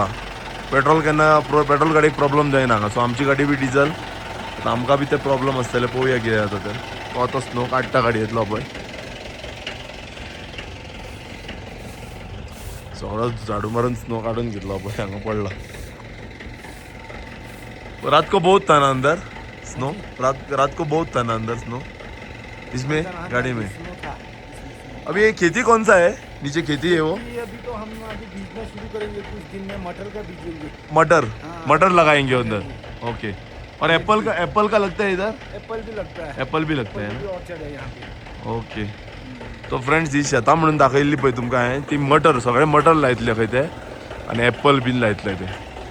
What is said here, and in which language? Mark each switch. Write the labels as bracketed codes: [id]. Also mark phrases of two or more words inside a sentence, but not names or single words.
[kok] पेट्रोल पेट्रोल गाडयेक प्रॉब्लम जायना हांगा. सो आमची गाडी बी डिझल. आतां आमकां बी ते प्रॉब्लम आसतले. पळोवया कितें जाता तर. तो आतां स्नो काडटा गाडयेंतलो पळय. सगळो झाडू मारून स्नो काढून घेतलो पळय हांगा पडला. [hi] रात को बहुत था ना अंदर स्नो. रात को बहुत था ना अंदर स्नो इसमें गाड़ी में. अभी ये खेती कौन सा है नीचे खेती है वो. अभी तो हम अभी बीजना शुरू करेंगे कुछ दिन में. मटर का बीजेंगे. मटर लगाएंगे अंदर. ओके. और एप्पल का लगता है इधर. एप्पल भी लगता है. एप्पल भी लगता है ऑर्चर्ड है यहाँ पे. ओके. [kok] तो फ्रेंड्स ही शेतां म्हणून दाखयल्ली पळय तुमकां हांवें ती मटर सगळे मटर लायतले खंय ते आनी एप्पल बीन लायतले ते